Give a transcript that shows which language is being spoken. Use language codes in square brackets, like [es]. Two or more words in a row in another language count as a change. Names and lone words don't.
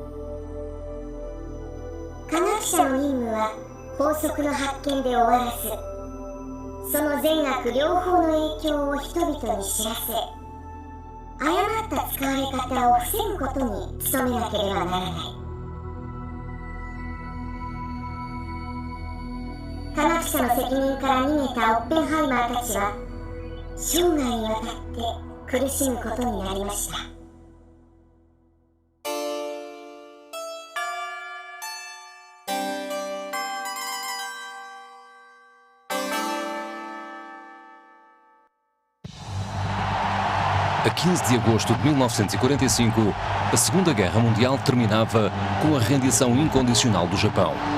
[ja] 科学者の任務は法則の発見で終わらず、その善悪両方の影響を人々に知らせ、誤った使われ方を防ぐことに努めなければならない。科学者の責任から逃げたオッペンハイマーたちは生涯にわたって苦しむことになりました。 [pt] A 15 de agosto de 1945, a Segunda Guerra Mundial terminava com a rendição incondicional do Japão.